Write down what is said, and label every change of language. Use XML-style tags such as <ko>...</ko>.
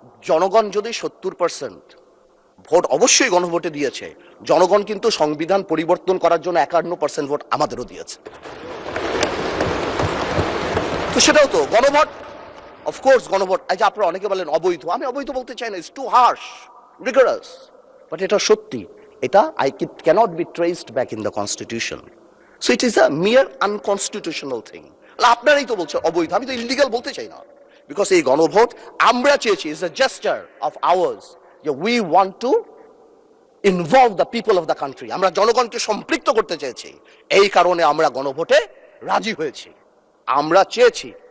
<bn>জনগণ যদি 70% ভোট অবশ্যই গণভোটে দিয়েছে, জনগণ কিন্তু সংবিধান পরিবর্তন করার জন্য 51% ভোট আমাদেরও দিয়েছে। তো সেটাও তো গণভোট, অফকোর্স গণভোট। এই যে আপনারা অনেকে বলেন অবৈধ, আমি অবৈধ বলতে চাই না,</bn> <en>it's too harsh, rigorous,</en> <bn>বাট এটা সত্যি।</bn> <en>এটা it cannot be traced back in the constitution, so it is a mere unconstitutional thing.</en> <bn>আপনারাই তো বলছেন অবৈধ, আমি তো ইলিগাল বলতে চাই না, বিকজ এই গণভোট আমরা চেয়েছি</bn> <en>is a gesture of ours,</en> <bn>যে</bn> <en>we want to involve the people of the country,</en> <bn>আমরা জনগণকে সম্পৃক্ত করতে চেয়েছি, এই কারণে আমরা গণভোটে রাজি হয়েছি, আমরা চেয়েছি।</bn>